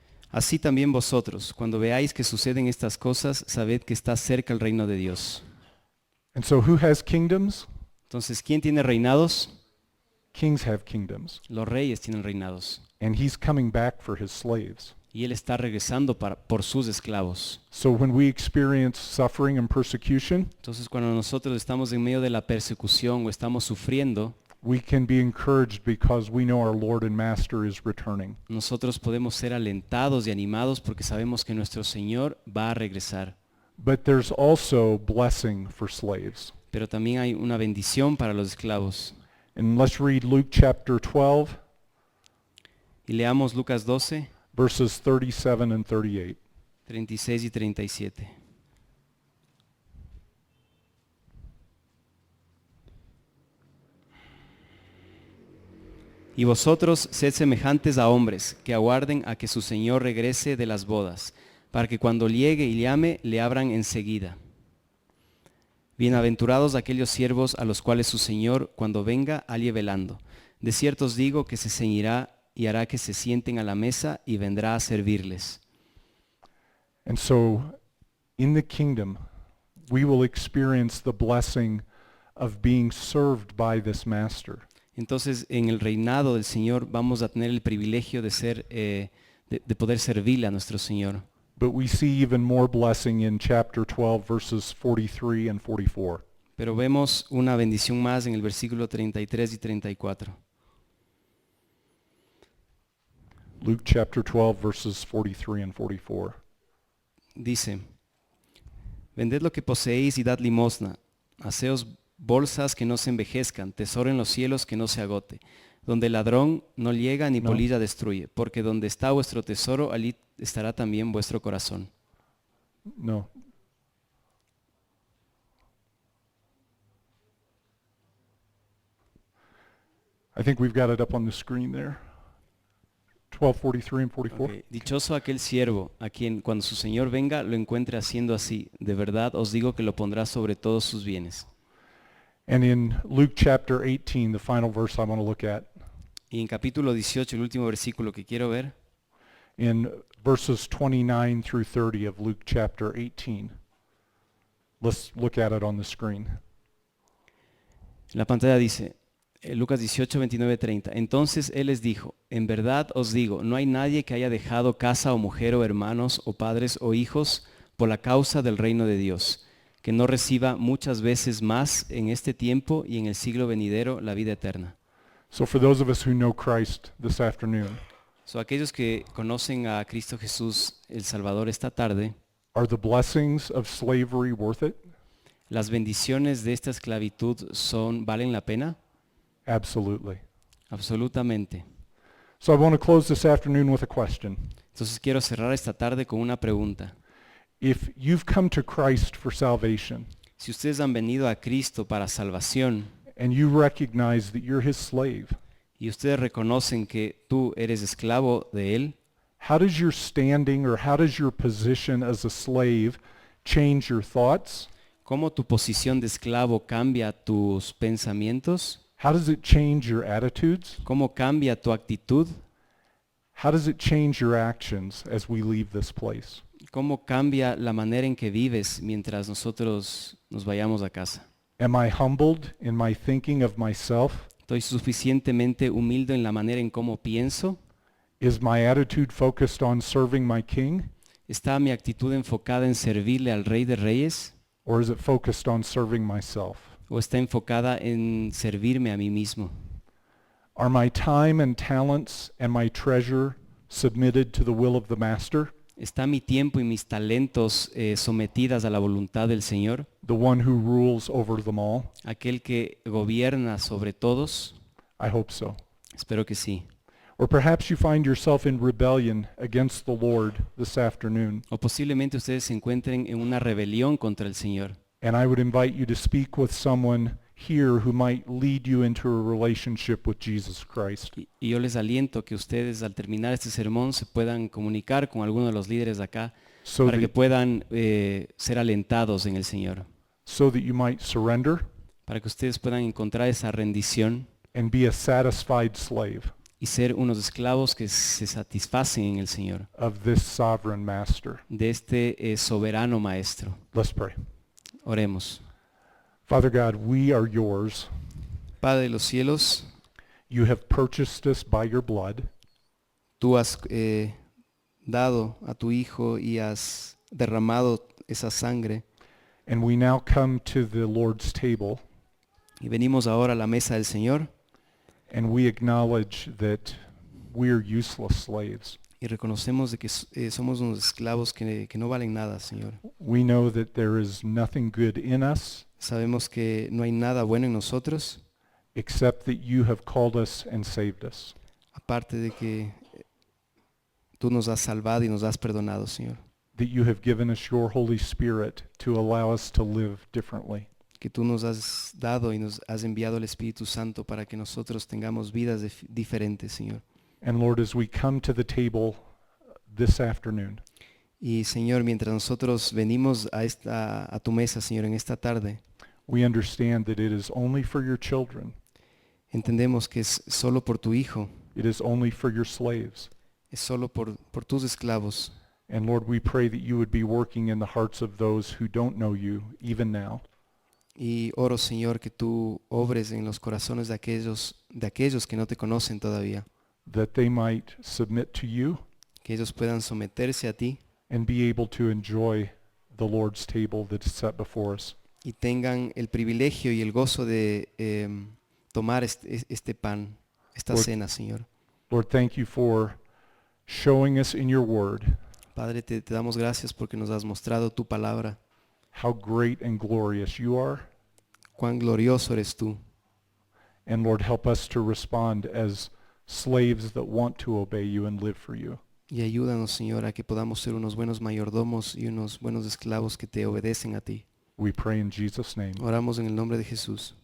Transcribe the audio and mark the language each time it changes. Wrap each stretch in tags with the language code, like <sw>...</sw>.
<es>Así también vosotros, cuando veáis que suceden estas cosas, sabed que está cerca el reino de Dios.</es> <en>And so who has kingdoms?</en> <es>Entonces, ¿quién tiene reinados?</es> <en>Kings have kingdoms.</en> <es>Los reyes tienen reinados.</es> <en>And he's coming back for his slaves.</en> <es>Y Él está regresando por sus esclavos.</es> <en>So when we experience suffering and persecution,</en> <es>Entonces, cuando nosotros estamos en medio de la persecución o estamos sufriendo,</es> <en>we can be encouraged because we know our Lord and Master is returning.</en> <es>nosotros podemos ser alentados y animados porque sabemos que nuestro Señor va a regresar.</es> <en>But there's also blessing for slaves.</en> <es>Pero también hay una bendición para los esclavos.</es> <en>And let's read Luke chapter 12,</en> <es>Y leamos Lucas 12,</es> <en>verses 37 and 38.</en> <es>36 y 37. Y vosotros sed semejantes a hombres que aguarden a que su Señor regrese de las bodas, para que cuando llegue y llame, le abran enseguida. Bienaventurados aquellos siervos a los cuales su Señor, cuando venga, halle velando. De cierto os digo que se ceñirá y hará que se sienten a la mesa y vendrá a servirles.</es> <en>And so in the kingdom, we will experience the blessing of being served by this master.</en> <es>Entonces, en el reinado del Señor vamos a tener el privilegio de ser, de poder servirle a nuestro Señor.</es> <en>But we see even more blessing in chapter 12, verses 43 and 44.</en> <es>Pero vemos una bendición más en el versículo 33 y 34.</es> <en>Luke chapter 12, verses 43 and 44.</en> <es>Dice, vended lo que poseéis y dad limosna, haceos bolsas que no se envejezcan, tesoro en los cielos que no se agote, donde el ladrón no llega ni No. polilla destruye, porque donde está vuestro tesoro, allí estará también vuestro corazón.</es> <en>No. I think we've got it up on the screen there. 12:43 and 44.</en> <es>Ok, dichoso aquel siervo a quien cuando su Señor venga lo encuentre haciendo así. De verdad os digo que lo pondrá sobre todos sus bienes.</es> <en>And in Luke chapter 18, the final verse I want to look at,</en> <es>Y en capítulo 18, el último versículo que quiero ver,</es> <en>in verses 29 through 30 of Luke chapter 18. Let's look at it on the screen.</en> <es>en la pantalla dice, Lucas 18, 29, 30. Entonces él les dijo, en verdad os digo, no hay nadie que haya dejado casa o mujer o hermanos o padres o hijos por la causa del reino de Dios, que no reciba muchas veces más en este tiempo y en el siglo venidero la vida eterna.</es> <en>So for those of us who know Christ this afternoon, So,</en> <es>aquellos que conocen a Cristo Jesús, el Salvador, esta tarde,</es> <en>are the blessings of slavery worth it?</en> <es>¿las bendiciones de esta esclavitud valen la pena?</es> <en>Absolutely.</en> <es>Absolutamente.</es> <en>So I want to close this afternoon with a question.</en> <es>Entonces quiero cerrar esta tarde con una pregunta.</es> <en>If you've come to Christ for salvation</en> <es>Si ustedes han venido a Cristo para salvación</es> <en>and you recognize that you're his slave,</en> <es>y ustedes reconocen que tú eres esclavo de Él,</es> <en>how does your standing or how does your position as a slave change your thoughts?</en> <es>¿cómo tu posición de esclavo cambia tus pensamientos?</es> <en>How does it change your attitudes?</en> <es>¿Cómo cambia tu actitud?</es> <en>How does it change your actions as we leave this place?</en> <es>¿Cómo cambia la manera en que vives mientras nosotros nos vayamos a casa?</es> <en>Am I humbled in my thinking of myself?</en> <es>¿Estoy suficientemente humilde en la manera en cómo pienso?</es> <en>Is my attitude focused on serving my king?</en> <es>¿Está mi actitud enfocada en servirle al Rey de Reyes?</es> <en>Or is it focused on serving myself?</en> <es>¿O está enfocada en servirme a mí mismo?</es> <en>Are my time and talents and my treasure submitted to the will of the master,</en> <es>¿Está mi tiempo y mis talentos sometidas a la voluntad del Señor?</es> <en>the one who rules over them all?</en> <es>¿Aquel que gobierna sobre todos?</es> <en>I hope so.</en> <es>Espero que sí.</es> <en>Or perhaps you find yourself in rebellion against the Lord this afternoon,</en> <es>O posiblemente ustedes se encuentren en una rebelión contra el Señor.</es> <en>and I would invite you to speak with someone here who might lead you into a relationship with Jesus Christ.</en> <es>Y yo les aliento que ustedes al terminar este sermón se puedan comunicar con alguno de los líderes de acá</es> <en>So</en> <es>para que</es> <en>that,</en> <es>puedan ser alentados en el Señor.</es> <en>so that you might surrender</en> <es>Para que ustedes puedan encontrar esa rendición</es> <en>and be a satisfied slave.</en> <es>y ser unos esclavos que se satisfacen en el Señor,</es> <en>of this sovereign master.</en> <es>de este soberano Maestro.</es> <en>Let's pray.</en> <es>Oremos.</es> <en>Father God, we are yours.</en> <es>Padre de los cielos,</es> <en>You have purchased us by your blood,</en> <es>tú has dado a tu Hijo y has derramado esa sangre,</es> <en>and we now come to the Lord's table,</en> <es>y venimos ahora a la mesa del Señor</es> <en>and we acknowledge that we are useless slaves.</en> <es>y reconocemos de que somos unos esclavos que no valen nada, Señor.</es> <en>We know that there is nothing good in us</en> <es>Sabemos que no hay nada bueno en nosotros,</es> <en>except that you have called us and saved us.</en> <es>aparte de que tú nos has salvado y nos has perdonado, Señor.</es> <en>That you have given us your Holy Spirit to allow us to live differently.</en> <es>Que tú nos has dado y nos has enviado el Espíritu Santo para que nosotros tengamos vidas diferentes, Señor.</es> <en>And Lord, as we come to the table this afternoon,</en> <es>Y Señor, mientras nosotros venimos a tu mesa, Señor, en esta tarde,</es> <en>we understand that it is only for your children.</en> <es>entendemos que es solo por tu Hijo,</es> <en>It is only for your slaves.</en> <es>es solo por tus esclavos.</es> <en>And Lord, we pray that you would be working in the hearts of those who don't know you, even now.</en> <es>Y oro, Señor, que tú obres en los corazones de aquellos que no te conocen todavía,</es> <en>That they might submit to you</en> <es>que ellos puedan someterse a ti</es> <en>and be able to enjoy the Lord's table that is set before us.</en> <es>y tengan el privilegio y el gozo de tomar este pan, esta</es> <en>Lord-</en> <es>cena, Señor.</es> <en>Lord, thank you for showing us in your word</en> <es>Padre, te damos gracias porque nos has mostrado tu palabra,</es> <en>how great and glorious you are.</en> <es>cuán glorioso eres tú.</es> <en>And Lord, help us to respond as slaves that want to obey you and live for you.</en> <es>Y ayúdanos, Señor, a que podamos ser unos buenos mayordomos y unos buenos esclavos que te obedecen a ti.</es> <en>We pray in Jesus' name.</en> <es>Oramos en el nombre de Jesús.</es>